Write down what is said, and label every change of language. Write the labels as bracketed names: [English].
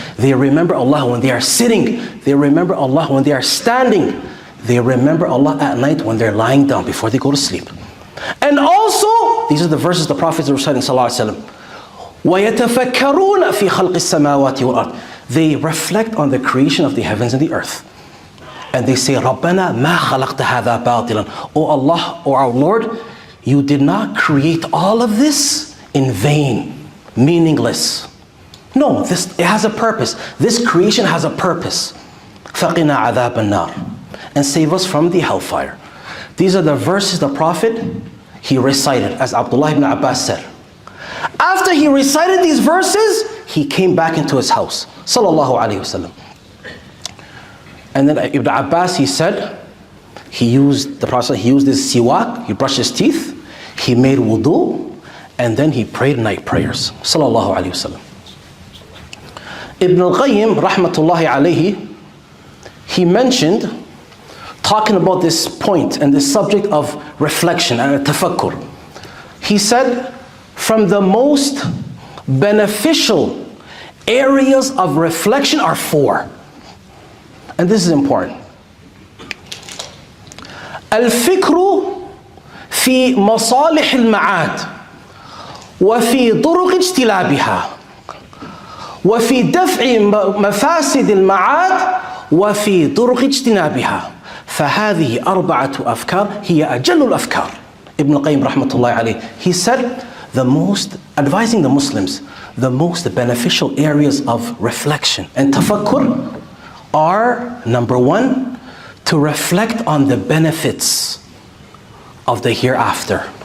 [English] They remember Allah when they are sitting. They remember Allah when they are standing. They remember Allah at night when they're lying down before they go to sleep. And also, these are the verses the Prophet recited sallallahu alaihi wasallam. [Arabic] وَيَتَفَكَّرُونَ فِي خَلْقِ السَّمَاوَاتِ وَالْأَرْضِ. [English] They reflect on the creation of the heavens and the earth. And they say, [Arabic] رَبَّنَا مَا خَلَقْتَ هَذَا بَاطِلًا. [English] O Allah, O our Lord, you did not create all of this in vain, meaningless. No, it has a purpose. This creation has a purpose. [Arabic] فَقِنَا عَذَابَ النَّارِ. [English] And save us from the hellfire. These are the verses the Prophet, he recited, as Abdullah ibn Abbas said. After he recited these verses, he came back into his house, sallallahu alaihi wasallam. And then Ibn Abbas, he said, the Prophet, he used his siwak, he brushed his teeth, he made wudu, and then he prayed night prayers, sallallahu alaihi wasallam. Ibn al-Qayyim, rahmatullahi alayhi, he mentioned, talking about this point and this subject of reflection and tafakkur. He said, from the most beneficial areas of reflection are 4. And this is important. [Arabic] الفكر في مصالح المعاد وفي طرق اجتلابها وفي دفع مفاسد المعاد وفي طرق اجتنابها فهذه 4 أفكار هي أجل الأفكار. [English] Ibn al-Qayyim rahmatullahi alayhi, he said, advising the Muslims, the most beneficial areas of reflection and tafakkur are, number 1, to reflect on the benefits of the hereafter.